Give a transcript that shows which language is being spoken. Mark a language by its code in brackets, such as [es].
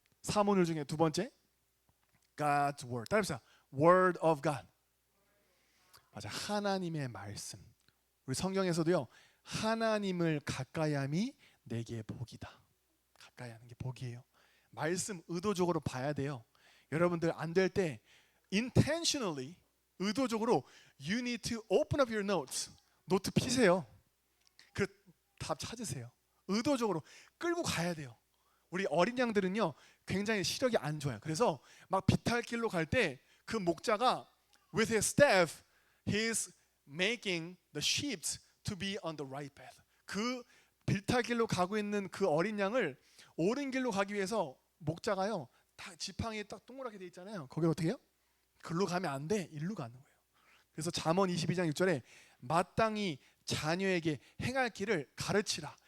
[ko] 사문을 중에 두 번째 [en] God's Word. [ko] 따라합시다. [en] Word of God. [ko] 맞아, 하나님의 말씀. 우리 성경에서도요 하나님을 가까이함이 내게 복이다. 가까이하는 게 복이에요. 말씀 의도적으로 봐야 돼요. 여러분들 안 될 때 [en] intentionally [ko] 의도적으로 [en] you need to open up your notes. [ko] 노트 피세요. 그 답 찾으세요. 의도적으로 끌고 가야 돼요. 우리 어린 양들은요 굉장히 시력이 안 좋아요. 그래서 막 비탈길로 갈 때 그 목자가 [en] with his staff he's making the sheep to be on the right path. [ko] 그 비탈길로 가고 있는 그 어린 양을 옳은 길로 가기 위해서 목자가요 다 지팡이에 딱 동그랗게 돼 있잖아요. 거기 어떻게 해요? 글로 가면 안 돼. 일로 가는 거예요. 그래서 잠언 22장 6절에 마땅히 자녀에게 행할 길을 가르치라.